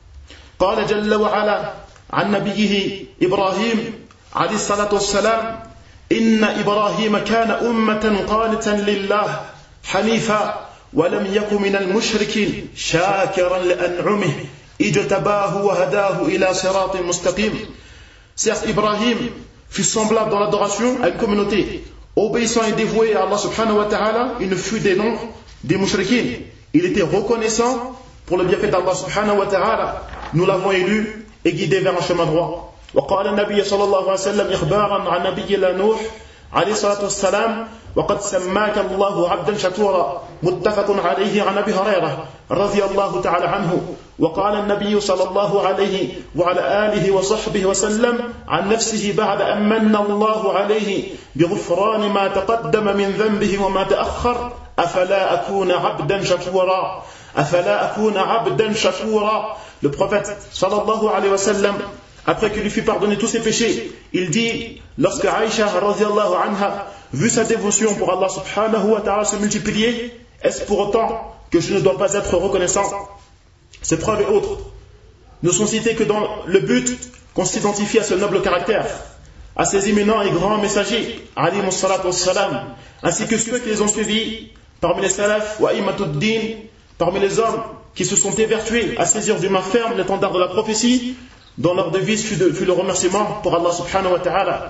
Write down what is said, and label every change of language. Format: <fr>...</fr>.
<ar>« Qala jalla wa ala » عن نبيه إبراهيم عليه الصلاة والسلام إن إبراهيم كان أمة قانتا لله حنيفا ولم يكن من المشركين شاكرا لأنعمه اجتباه وهداه إلى صراط مستقيم سيخ إبراهيم في</ar> <fr>semblable dans l'adoration à une communauté obéissant et dévoué à Allah subhanahu wa ta'ala il ne fut des noms des mushrikin il était reconnaissant pour le bienfait d'Allah subhanahu wa ta'ala nous l'avons élu et guidé vers un chemin droit.</fr> <ar>وقال النبي صلى الله عليه وسلم إخبارا عن نبي نوح عليه الصلاة والسلام وقد سماك الله عبدا شكورا متفق عليه عن أبي هريرة رضي الله تعالى عنه وقال النبي صلى الله عليه وعلى آله وصحبه وسلم عن نفسه بعد أن من الله عليه بغفران ما تقدم من ذنبه وما تأخر أفلا أكون عبدا شكورا أَفَلَا أَكُونَ عَبْدًا شَكُورًا</ar> <fr>Le prophète, sallallahu alayhi wa sallam, après qu'il lui fut pardonné tous ses péchés, il dit, lorsque Aïcha, radiallahu anha, vu sa dévotion pour Allah subhanahu wa ta'ala se multiplier, est-ce pour autant que je ne dois pas être reconnaissant? Ces preuves et autres ne sont citées que dans le but qu'on s'identifie à ce noble caractère, à ces éminents et grands messagers, alayhi mussalat wa sallam, ainsi que ceux qui les ont suivis, parmi les salafs, wa imatud din, parmi les hommes qui se sont évertués à saisir d'une main ferme l'étendard de la prophétie, dont leur devise fut le remerciement pour Allah subhanahu wa ta'ala.</fr>